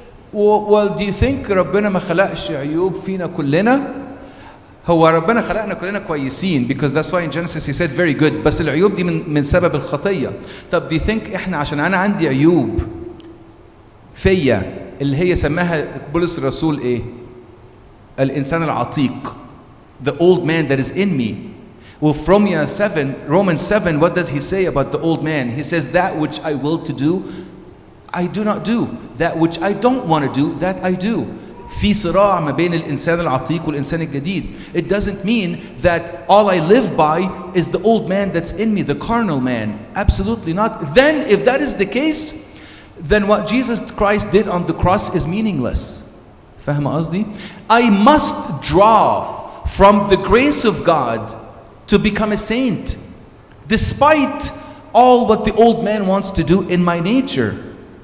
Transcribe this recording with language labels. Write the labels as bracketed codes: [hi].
[ar] Well, do you think ربنا ما خلقش عيوب فينا كلنا؟ هو ربنا خلقنا كلنا كويسين, because that's why in Genesis he said very good, بس العيوب دي من سبب الخطية. طب do you think احنا عشان انا عندي عيوب فيا اللي هي سماها بولس الرسول ايه؟ الانسان العتيق, the old man that is in me. [en] Well, from Romans 7, what does he say about the old man? He says, that which I will to do, I do not do. That which I don't want to do, that I do. [ar] في صراع ما بين الإنسان العتيق والإنسان الجديد. [en] It doesn't mean that all I live by is the old man that's in me, the carnal man. Absolutely not. Then, if that is the case, then what Jesus Christ did on the cross is meaningless. [ar] فاهم قصدي? [en] I must draw from the grace of God to become a saint, despite all what the old man wants to do in my nature.